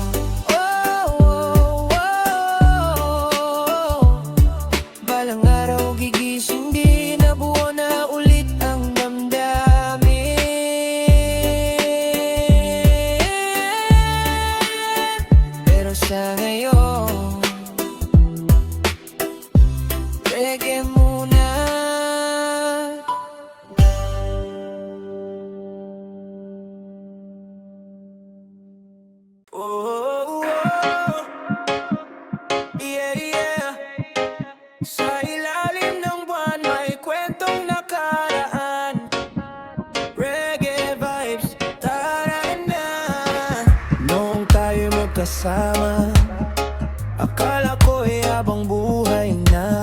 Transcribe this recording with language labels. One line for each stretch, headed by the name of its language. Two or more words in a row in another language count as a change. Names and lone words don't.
Filipino: Balang araw gigising, di na buo na ulit ang damdamin. Pero sa ngayon, reggae muna.
English: Oh, yeah, yeah.
Filipino: Sa ilalim ng buwan may kwentong nakaraan.
English: Reggae vibes,
Filipino: tara na. Noong tayo magkasama, akala ko'y habang buhay na.